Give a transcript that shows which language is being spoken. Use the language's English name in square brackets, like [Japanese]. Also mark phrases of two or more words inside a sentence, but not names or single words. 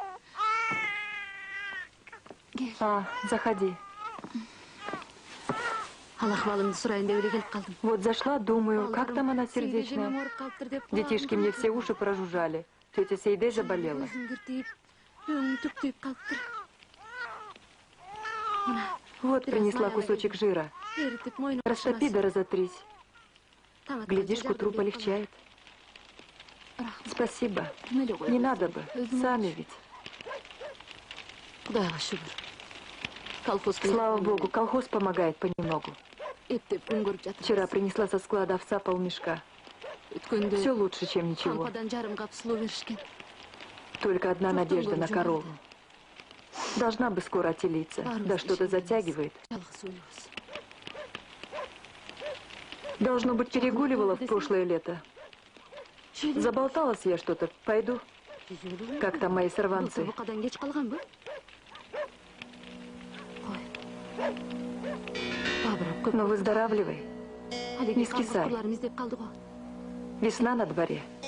[Russian] А, заходи. [Kazakh] Алахвалымды сұрайын деп келіп қалдым. [Russian] Вот зашла, думаю, как там она сердечная. Детишки мне все уши прожужжали. Тетя Сейде заболела. Вот принесла кусочек жира. Растопи да разотрись. Глядишь, к утру полегчает. Спасибо. Не надо бы. Сами ведь. [Kazakh] Құдайға шүкір. [Russian] Колхоз Слава Богу, колхоз помогает понемногу. [Kazakh] ептеп күн көріп жатыр. [Russian] Вчера принесла со склада овса полмешка. [Kazakh] Өткенде [Russian] Все лучше, чем ничего. [Kazakh] қампадан жарым қап сұлу берішкен. [Russian] Только одна надежда на корову. Должна бы скоро отелиться. Да что-то затягивает. [Kazakh] Жалғыз өлеміз. [Russian] Должно быть, перегуливала в прошлое лето. Заболталась я что-то. Пойду. Как там мои сорванцы? Но выздоравливай. Не скисай. Весна на дворе.